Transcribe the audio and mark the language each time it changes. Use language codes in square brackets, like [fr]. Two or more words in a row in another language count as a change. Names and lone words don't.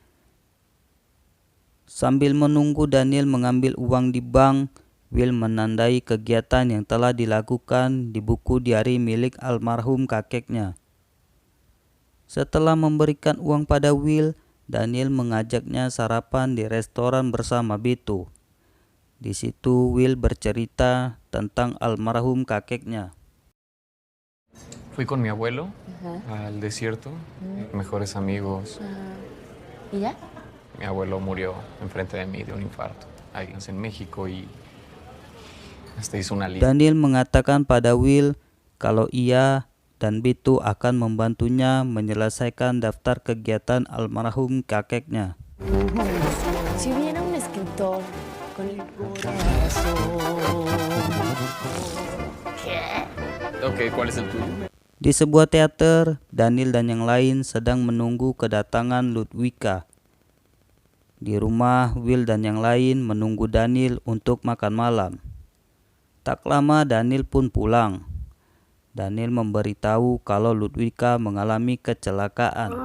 [id] Sambil menunggu Daniel mengambil uang di bank, Will menandai kegiatan yang telah dilakukan di buku diari milik almarhum kakeknya. Setelah memberikan uang pada Will, Daniel mengajaknya sarapan di restoran bersama Beto. Di situ Will bercerita tentang almarhum kakeknya. [es] Fui con mi abuelo al desierto, mejores amigos. ¿Y ya? Mi abuelo murió enfrente de mí de un infarto, ahí en México, y hizo una lista. [id] Daniel mengatakan pada Will kalau ia dan Beto akan membantunya menyelesaikan daftar kegiatan almarhum kakeknya. [es] Si hubiera un escritor con el corazón. ¿Qué? Ok, ¿cuál es el tuyo? [id] Di sebuah teater, Daniel dan yang lain sedang menunggu kedatangan Ludwika. Di rumah, Will dan yang lain menunggu Daniel untuk makan malam. Tak lama Daniel pun pulang. Daniel memberitahu kalau Ludwika mengalami kecelakaan.